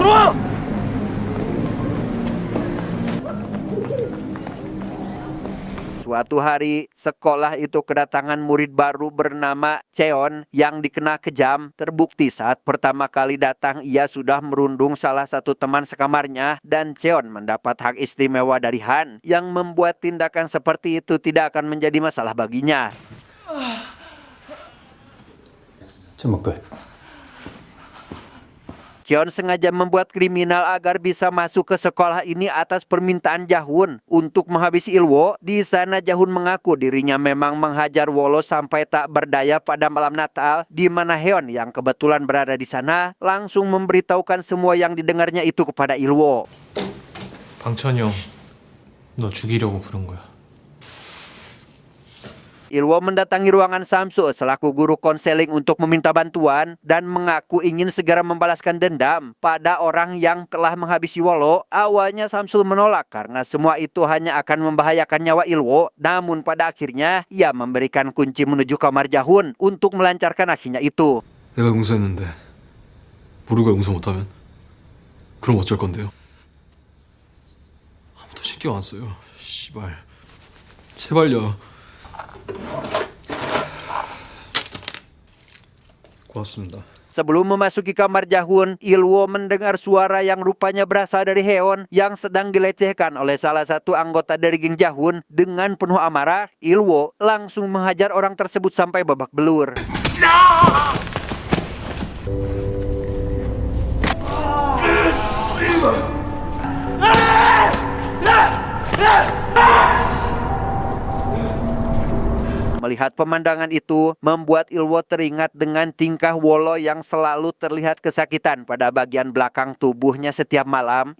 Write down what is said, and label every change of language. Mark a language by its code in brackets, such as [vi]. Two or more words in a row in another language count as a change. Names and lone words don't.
[id] Suatu hari, sekolah itu kedatangan murid baru bernama Cheon yang dikenal kejam. Terbukti saat pertama kali datang ia sudah merundung salah satu teman sekamarnya, dan Cheon mendapat hak istimewa dari Han yang membuat tindakan seperti itu tidak akan menjadi masalah baginya. [ko] 제목 끝. [id] Cheon sengaja membuat kriminal agar bisa masuk ke sekolah ini atas permintaan Jahun untuk menghabisi Ilwo. Di sana Jahun mengaku dirinya memang menghajar Wolo sampai tak berdaya pada malam Natal, di mana Heon yang kebetulan berada di sana langsung memberitahukan semua yang didengarnya itu kepada Ilwo. [ko] 방천이 형, 너 죽이려고 부른 거야. [id] Ilwo mendatangi ruangan Samsul selaku guru konseling untuk meminta bantuan dan mengaku ingin segera membalaskan dendam pada orang yang telah menghabisi Wolo. Awalnya Samsul menolak karena semua itu hanya akan membahayakan nyawa Ilwo, namun pada akhirnya ia memberikan kunci menuju kamar Jahun untuk melancarkan aksinya itu. [ko] 내가 용서했는데 보루가 용서 못하면 그럼 어쩔 건데요? 아무도 신경 안 써요. 씨발. 제발요. 고맙습니다. [id] Sebelum memasuki kamar Jahun, Ilwo mendengar suara yang rupanya berasal dari Heon yang sedang dilecehkan oleh salah satu anggota dari geng Jahun. Dengan penuh amarah, Ilwo langsung menghajar orang tersebut sampai babak belur. Melihat pemandangan itu, membuat Ilwo teringat dengan tingkah Wolo yang selalu terlihat kesakitan pada bagian belakang tubuhnya setiap malam.